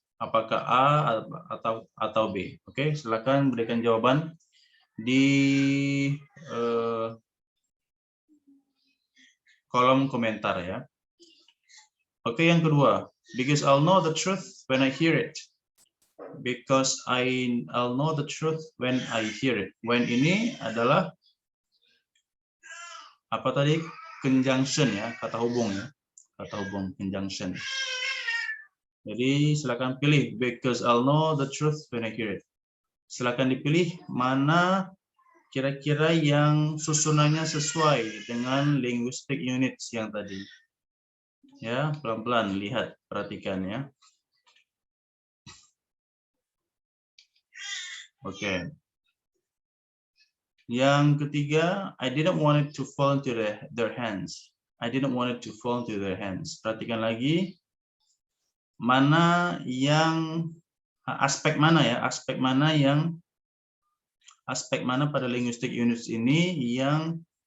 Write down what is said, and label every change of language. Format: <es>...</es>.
<id>Apakah A atau B? Oke, silakan berikan jawaban di kolom komentar ya. Oke, yang kedua,</id> <en>because I'll know the truth when I hear it. Because I'll know the truth when I hear it.</en> <id>When ini adalah apa tadi? Conjunction ya, kata hubung ya. Kata hubung conjunction. Jadi silakan pilih</id> <en>because I'll know the truth when I hear it.</en> <id>Silakan dipilih mana kira-kira yang susunannya sesuai dengan linguistic units yang tadi. Ya, pelan-pelan lihat, perhatikan ya. Oke. Yang ketiga,</id> <en>I didn't want it to fall into their hands. I didn't want it to fall into their hands.</en> <id>Perhatikan lagi, mana yang aspek mana ya? Aspek mana pada linguistic units ini yang</id>